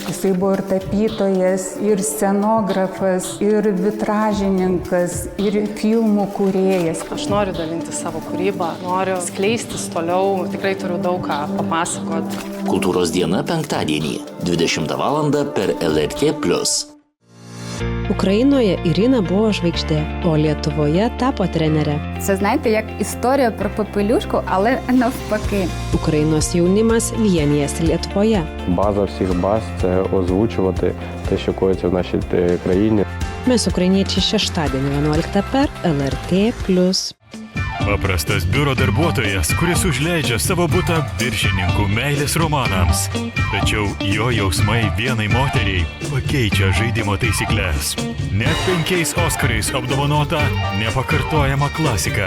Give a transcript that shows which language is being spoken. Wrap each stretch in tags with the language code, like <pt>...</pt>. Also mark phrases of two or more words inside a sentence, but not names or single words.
<lt>Jisai buvo ir tapytojas, ir scenografas, ir vitražininkas, ir filmų kūrėjas. Aš noriu dalinti savo kūrybą, noriu skleistis toliau, tikrai turiu daug ką papasakoti. Kultūros diena penktadienį, 20 val. Per LRT+. Ukrainoje Irina buvo žvaigždė, o Lietuvoje tapo trenerė.</lt> <uk>Це, знаєте, як історія про попелюшку, але навпаки.</uk> <lt>Українос jaunimas vienijasi Lietuvoje.</lt> <uk>База всіх баз – це озвучувати те, що коїться в нашій країні.</uk> <lt>Mes ukrainiečiai šeštadienį 11 per LRT+. Paprastas biuro darbuotojas, kuris užleidžia savo butą viršininkų meilės romanams. Tačiau jo jausmai vienai moteriai pakeičia žaidimo taisyklės. Net 5 Oskarais apdovanota nepakartojama klasika.</lt>